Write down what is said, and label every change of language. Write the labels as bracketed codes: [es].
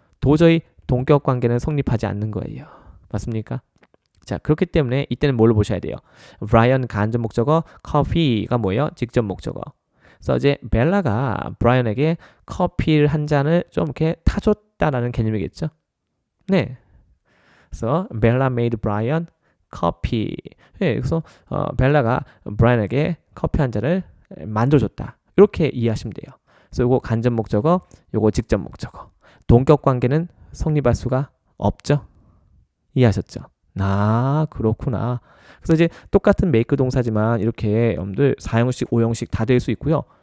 [ko] 도저히 동격 관계는 성립하지 않는 거예요. 맞습니까? 자, 그렇기 때문에 이때는 뭘로 보셔야 돼요? 브라이언 간접 목적어, 커피가 뭐예요? 직접 목적어. 그래서 이제 벨라가 브라이언에게 커피를 한 잔을 좀 이렇게 타줬다라는 개념이겠죠? 네. 그래서 [en] 벨라 made Brian coffee. [ko] 네, 그래서 벨라가 브라이언에게 커피 한 잔을 만들어줬다. 이렇게 이해하시면 돼요. 그래서 이거 간접 목적어, 이거 직접 목적어. 동격 관계는 성립할 수가 없죠? 이해하셨죠? 그렇구나. 그래서 이제 똑같은 make 동사지만 이렇게 여러분들 4형식, 5형식 다 될 수 있고요.